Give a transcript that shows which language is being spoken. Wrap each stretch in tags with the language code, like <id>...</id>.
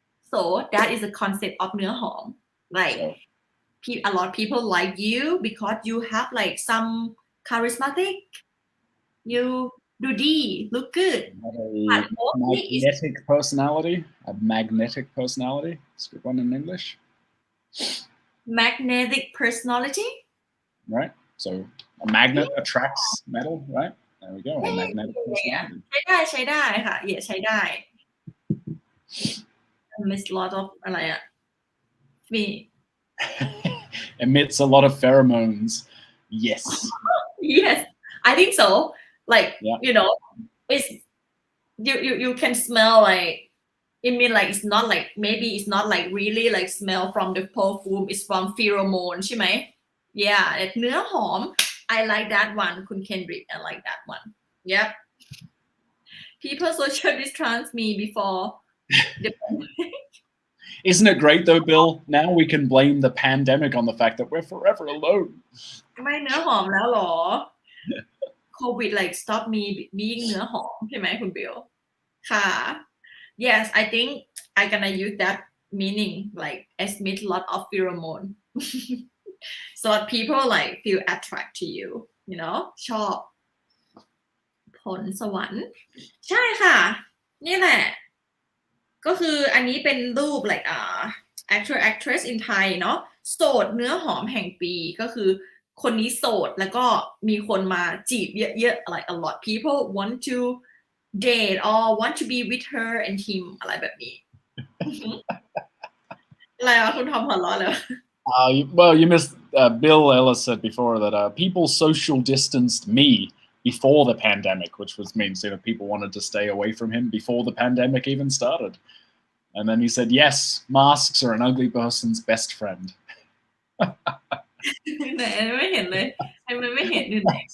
<en>so that is the concept of เนื้อหอม like a lot of people like you because you have like some charismatic you doดีlook good a magnetic personality. It's a good one in English. Magnetic personality. Right. So a magnet attracts metal, right? There we go. A magnetic personality.</en> <th>ใช้ได้ค่ะใช้ได้</th> <en>miss lot of</en> <th>อะไรอะมี</th> <en>Emits a lot of pheromones. Yes. yes I think so like Yeah. you know it's you can smell like it mean like it's not like maybe it's not like really like smell from the perfume it's from pheromone</en> <th>ใช่ไหม</th> <en>yeah เนื้อหอม I like that one คุณ Kendrick I like that one yep people social distance me before the Isn't it great though, Bill? Now we can blame the pandemic on the fact that we're forever alone.</en> <th>ไม่เนื้อหอมแล้วหรอ</th> <en>COVID like stop me being</en> <th>เนื้อหอมใช่ไหมคุณบิลค่ะ</th> <en>yes I think I gonna use that meaning like emit lot of pheromone so that people like feel attract to you you know</en> <th>ชอบ ผลสวรรค์ใช่ค่ะนี่แหละก็คืออันนี้เป็นรูป</th> <en>like actor actress in Thai</en> <th>เนาะโสดเนื้อหอมแห่งปีก็คือคนนี้โสดแล้วก็มีคนมาจีบเยอะๆ</th> <en>like a lot people want to date or want to be with her and him</en> <th>อะไรแบบนี้ อะไรวะคุณทอมหัวเราะเลย</th> <en>Well, you missed. Bill Ellis said before that people social distanced me before the pandemic, which means people wanted to stay away from him before the pandemic even started. And then he said, "Yes, masks are an ugly person's best friend."</en> <th>ไหนไม่เห็นเลยมันไม่เห็นอยู่ไหน</th>